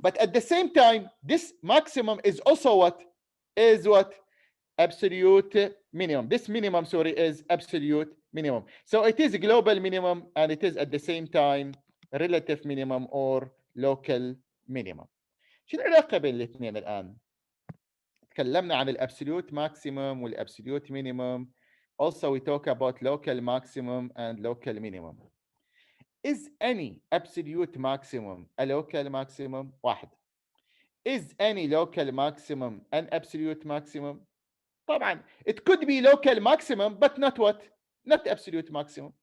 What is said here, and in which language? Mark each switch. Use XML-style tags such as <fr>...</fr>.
<en>But at the same time, this maximum is also what? Is what? Absolute minimum. This minimum, sorry, is absolute minimum. So it is a global minimum and it is at the same time relative minimum or local minimum.</en> <ar>شو العلاقة بين الاثنين الآن؟ تكلمنا عن الابسوليوت maximum والابسوليوت minimum.</ar> <en>Also, we talk about local maximum and local minimum. Is any absolute maximum a local maximum? واحد. Is any local maximum an absolute maximum? طبعا it could be local maximum but not what? Not absolute maximum.</en>